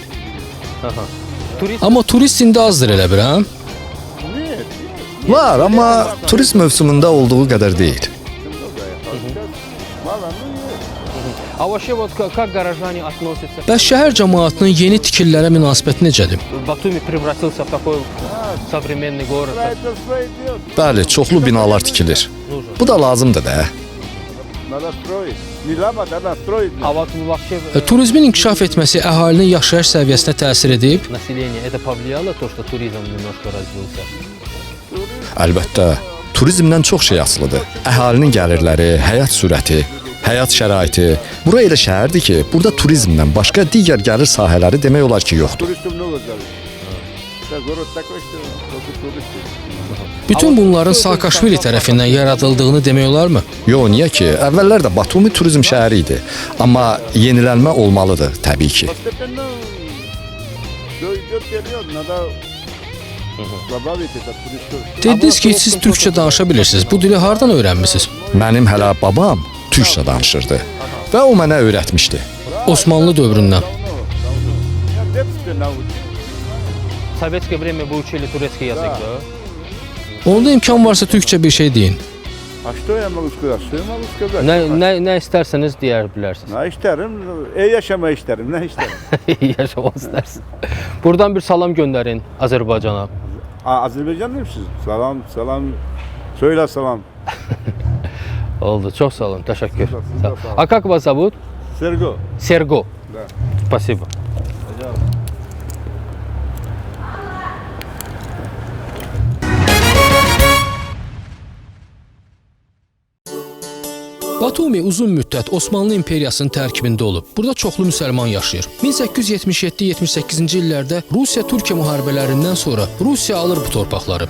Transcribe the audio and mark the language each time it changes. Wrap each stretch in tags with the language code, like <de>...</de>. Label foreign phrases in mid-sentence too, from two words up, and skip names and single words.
<az>Amma turist indi azdır elə bir, hə? Var, amma turist mövsümündə olduğu qədər deyil. Bəs şəhər cəmaatının yeni tikililərə münasibəti necədir?</az> <ru>Batumi превратился в такой современный город.</ru> <az>Bəli, çoxlu binalar tikilir. Bu da lazımdır da. Turizmin inkişaf etməsi əhalinin yaşayış səviyyəsinə təsir edib?</az> <ru>Население это повлияло то, что туризм немножко развился.</ru> <az>Əlbəttə, turizmdən çox şey asılıdır. Əhalinin gəlirləri, həyat sürəti, həyat şəraiti. Bura elə şəhərdir ki, burada turizmdən başqa digər gəlir sahələri demək olar ki, yoxdur.</az> <ru>Город такой, что только туристы.</ru> <az>Bütün bunların Saakashvili tərəfindən yaradıldığını demək olarmı? Yox, niyə ki? Əvvəllər də Batumi turizm şəhəri idi. Amma yenilənmə olmalıdır təbii ki.</az> <ru>Постепенно идет период, надо добавить это туристов.</ru> <az>Dediniz ki, siz türkçə danışa bilirsiniz. Bu dili hardan öyrənmisiniz? Mənim hələ babam türkçə danışırdı və o mənə öyrətmişdi. Osmanlı dövründən.</az> <ru>Я в детстве научился. В советское время вы учили турецкий язык, да?</ru> <az>Onda imkan varsa türkçə bir şey deyin.</az> <ru>А что я могу сказать? Что я могу сказать?</ru> <tr>Ne isterseniz</tr> <az>deyə bilərsiniz.</az> <tr>Ne isterim? Yaşama isterim. Ne isterim?</tr> <az>Yaşamaq istərsin. Buradan bir salam göndərin Azərbaycana.</az> <tr>Azerbaycanlıyım siz. Salam, salam. Söyle salam.</tr> <az>Oldu, çox sağ olun, təşəkkür. Sağ ol.</az> <ru>А как вас зовут? Sergo. Sergo. Да. Спасибо.</ru> <az>Batumi uzun müddət Osmanlı imperiyasının tərkibində olub. Burada çoxlu müsəlman yaşayır. 1877-78-ci illərdə Rusiya-Türkiyə müharibələrindən sonra Rusiya alır bu torpaqları.</az>